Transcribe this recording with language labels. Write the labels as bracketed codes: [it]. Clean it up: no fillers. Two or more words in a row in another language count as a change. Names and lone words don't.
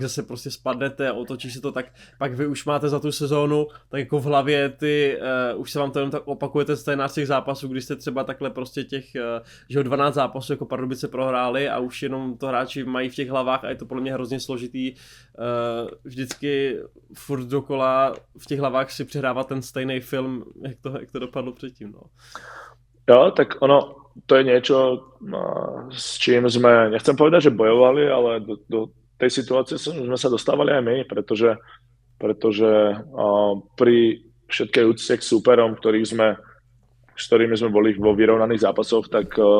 [cs] zase prostě spadnete a otočí se to, tak pak vy už máte za tu sezónu, tak jako v hlavě už se vám to jenom tak opakujete z těch zápasů, když jste třeba takhle prostě že 12 zápasů jako Pardubice prohráli a už jenom to hráči mají v těch hlavách a je to podle mě hrozně složitý vždycky furt dokola v těch hlavách si přehrávat ten stejný film, jak to dopadlo předtým, no. Jo, tak ono, [sk] to je niečo, s čím sme, nechcem povedať, že bojovali, ale do tej situácie sme sa dostávali aj my, pretože pri všetkej úcte k súperom, s ktorými sme boli vo vyrovnaných zápasoch, tak